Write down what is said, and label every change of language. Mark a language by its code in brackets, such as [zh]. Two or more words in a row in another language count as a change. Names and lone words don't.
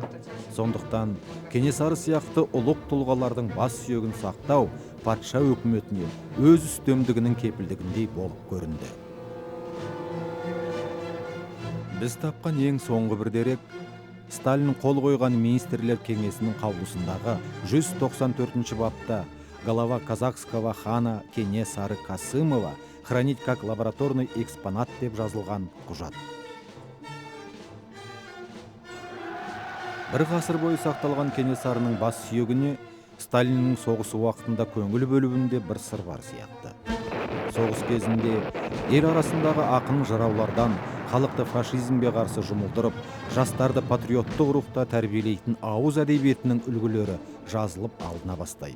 [kk] Сондықтан Кенесары сияқты ұлық тұлғалардың бас сүйегін сақтау патша өкіметіне өз үстемдігінің кепілдігіндей болып көрінді. Біз тапқан ең соңғы бір дерек Сталин қол қойған министрлер кеңесінің қаулысындағы 194 бапта [ru] голова казахского хана Кенесары Касымова хранить как лабораторный экспонат [kk] деп жазылған құжат. Бір ғасыр бойы сақталған Кенесарының бас сүйегіне Сталиннің соғысы уақытында көңіл бөлуінде бір сыр бар сияқты. Соғыс кезінде ел арасындағы ақын жыраулардан халықты фашизмге қарсы жұмылдырып, жастарды патриоттық рухта тәрбиелейтін ауыз әдебиетінің үлгілері жазылып алына бастайды.